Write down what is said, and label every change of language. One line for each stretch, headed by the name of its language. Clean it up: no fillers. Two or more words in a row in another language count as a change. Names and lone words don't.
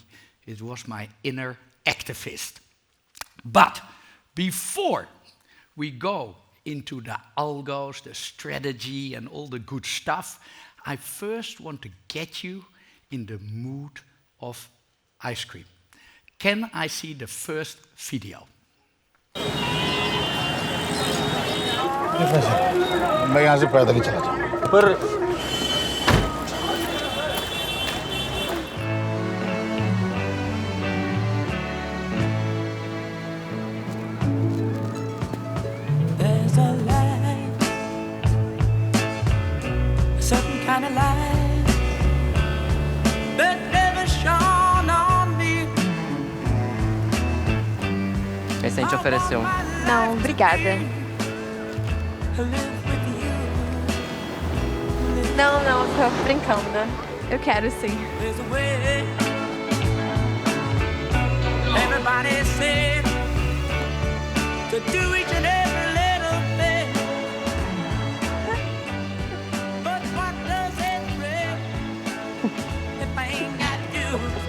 English: It was my inner activist. But before we go into the algos, the strategy, and all the good stuff, I first want to get you in the mood of ice cream. Can I see the first video?
Hindi: मैं यहाँ से पैदल ही चला जाऊँ। पर
Portuguese: Esse a gente ofereceu. Não, obrigada. Não, eu tô brincando. Eu quero sim.
English: Everybody said to do each and every little thing. But what does it bring if I ain't got you?